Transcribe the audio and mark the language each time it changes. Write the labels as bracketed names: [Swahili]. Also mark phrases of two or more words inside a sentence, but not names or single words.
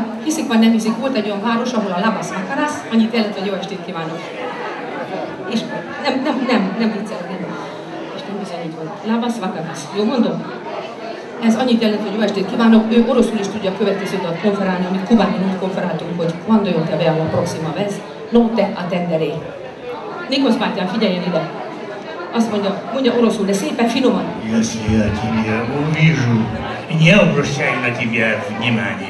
[Hungarian] Hiszik vagy nem hiszik, volt egy olyan város, ahol a [Lithuanian] Labas Vacaras, [Hungarian] annyit jelent, hogy jó estét kívánok. És nem viccelek, nem. És nem bizonyít, hogy [Lithuanian] Labas Vacaras. [Hungarian] Jó mondom? Ez annyit jelent, hogy jó estét kívánok. Ő oroszul is tudja a következő dalt konferálni, amit Kubánban úgy konferáltunk, hogy [Spanish] Quando yo te veo la próxima vez, no te atenderé. [Hungarian] Nikos bátyám, figyeljen ide! Azt mondja oroszul, de szépen finoman. [Russian] Если я тебя увижу, не обращай на тебя внимания.